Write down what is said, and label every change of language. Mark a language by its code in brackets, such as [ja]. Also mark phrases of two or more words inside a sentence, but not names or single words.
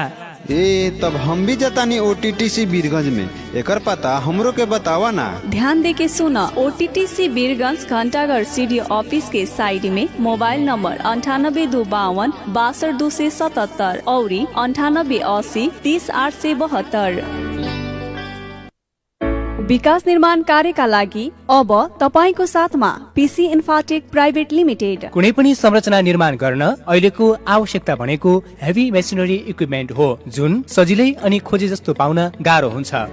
[bho] ए तब हम भी जतानी OTTC बीरगंज में, एकर पता हमरो के बतावा ना। ध्यान दे के सुना, OTTC बीरगंज घंटाघर CD ऑफिस के साइड में [en] mobile number [bho] 9825 62277 और 9880 30872। [ne] विकास निर्माण कार्यका लागि अब तपाईको साथमा PC इन्फाटेक प्राइभेट लिमिटेड। कुनै पनि संरचना निर्माण गर्न अहिलेको आवश्यकता भनेको [en] heavy machinery equipment [ne] हो, जुन सजिलै अनि खोजे जस्तो पाउन गाह्रो हुन्छ।